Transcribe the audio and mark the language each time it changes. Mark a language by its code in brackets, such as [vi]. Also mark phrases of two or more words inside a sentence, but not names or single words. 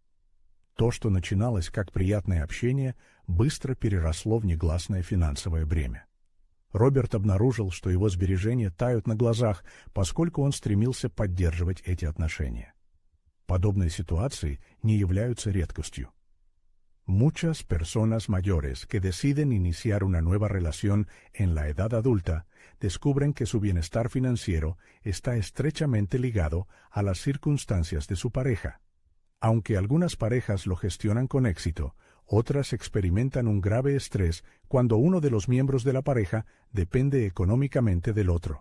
[ru] То, что начиналось как приятное общение, быстро переросло в негласное финансовое бремя. Роберт обнаружил, что его сбережения тают на глазах, поскольку он стремился поддерживать эти отношения. Подобные ситуации не являются редкостью. [es] Muchas personas mayores que deciden iniciar una nueva relación en la edad adulta descubren que su bienestar financiero está estrechamente ligado a las circunstancias de su pareja. Aunque algunas parejas lo gestionan con éxito, otras experimentan un grave estrés cuando uno de los miembros de la pareja depende económicamente del otro.